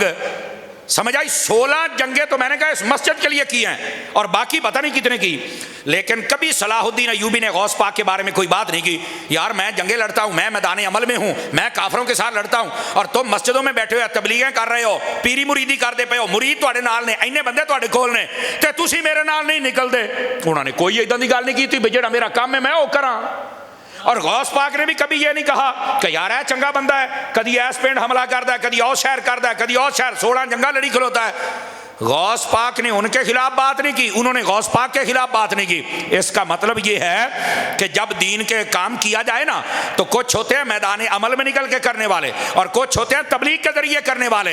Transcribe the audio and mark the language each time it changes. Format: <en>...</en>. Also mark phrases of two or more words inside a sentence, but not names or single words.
<ur>سمجھ آئی؟ 16 جنگیں تو میں نے کہا اس مسجد کے لیے کی ہیں، اور باقی پتہ نہیں کتنے کی. لیکن کبھی صلاح الدین ایوبی نے غوث پاک کے بارے میں کوئی بات نہیں کی، یار میں جنگیں لڑتا ہوں، میں میدان عمل میں ہوں، میں کافروں کے ساتھ لڑتا ہوں، اور تم مسجدوں میں بیٹھے ہوئے تبلیغیں کر رہے ہو، پیری مریدی کرتے پے ہو،</ur> <pa>مرید تواڈے نال نے، اینے بندے تواڈے کول نے تے تسی میرے نال نہیں نکلدے.</pa> <ur>انہوں نے کوئی</ur> <pa>اداں دی گل</pa> <ur>نہیں کی تھی بھی جڑا میرا کام ہے میں وہ کراں. اور غوث پاک نے بھی کبھی یہ نہیں کہا کہ یار ہے چنگا بندہ ہے،</ur> <pa>کدی ایس پنڈ</pa> <ur>حملہ کرتا ہے، کدی اور شہر کرتا ہے، کدی اور شہر، 16</ur> <pa>جنگا لڑی کھلوتا ہے.</pa> <ur>غوث پاک نے ان کے خلاف بات نہیں کی، انہوں نے غوث پاک کے خلاف بات نہیں کی. اس کا مطلب یہ ہے کہ جب دین کے کام کیا جائے نا تو کچھ ہوتے ہیں میدان عمل میں نکل کے کرنے والے، اور کچھ ہوتے ہیں تبلیغ کے ذریعے کرنے والے.</ur>